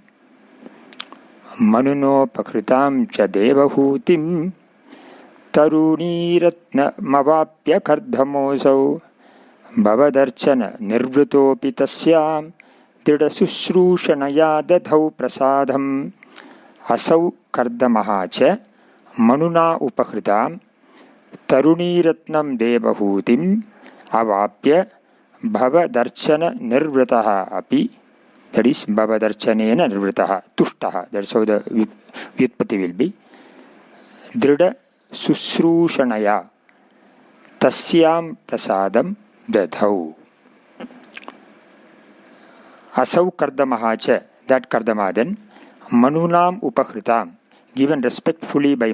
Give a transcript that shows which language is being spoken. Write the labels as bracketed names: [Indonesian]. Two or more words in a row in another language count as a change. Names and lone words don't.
[Sanskrit] मनुनो पकृतां च देवहूतिं तरुणीरत्नमवाप्य कर्दमोऽसौ भवदर्चननिर्वृतो पितस्यां त्रिदसुर्षणया दधौ प्रसादम्. असौ कर्दमः च मनुना उपकृतं तरुणीरत्नं देवहूतिं अवाप्य भवदर्चन निर्वृतः अपि, [English] that is [Sanskrit] भवदर्चनेन निर्वृतः तुष्टः, [English] that's how the Vyutpati will be. [Sanskrit] दृढ शुश्रूषया तस्यां प्रसादं दधौ. असौ कर्दमः च, [English] that Kardama then, [Sanskrit] मनुनां उपकृतं, [English] given respectfully by